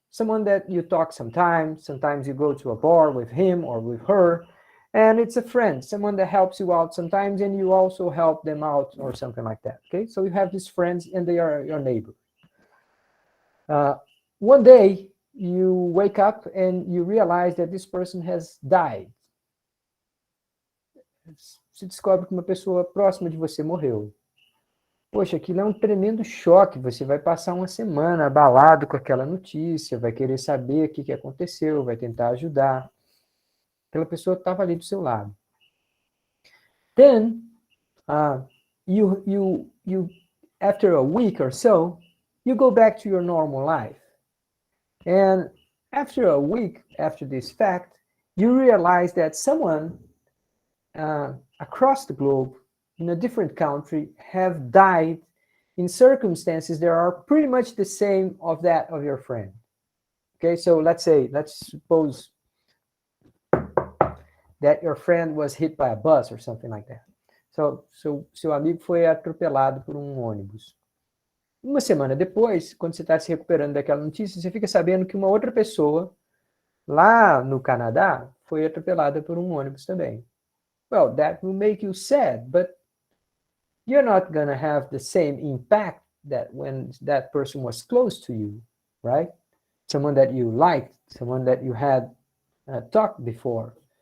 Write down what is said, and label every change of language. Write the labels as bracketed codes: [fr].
[en] Someone that you talk sometimes you go to a bar with him or with her, and it's a friend, someone that helps you out sometimes, and you also help them out or something like that, okay? So you have these friends and they are your neighbor. One day, you wake up and you realize that this person has died. [pt] Se descobre que uma pessoa próxima de você morreu. Poxa, aquilo é um tremendo choque. Você vai passar uma semana abalado com aquela notícia, vai querer saber o que aconteceu, vai tentar ajudar. Aquela pessoa estava ali do seu lado. [en] Then, you after a week or so, you go back to your normal life. And after a week after this fact, you realize that someone across the globe in a different country have died in circumstances that are pretty much the same of that of your friend. Okay, so let's suppose that your friend was hit by a bus or something like that. [pt] So seu amigo foi atropelado por um ônibus. Uma semana depois, quando você está se recuperando daquela notícia, você fica sabendo que uma outra pessoa lá no Canadá foi atropelada por um ônibus também. [en] Well, that will make you sad, but you're not going to have the same impact that when that person was close to you, right? Someone that you liked, someone that you had talked before.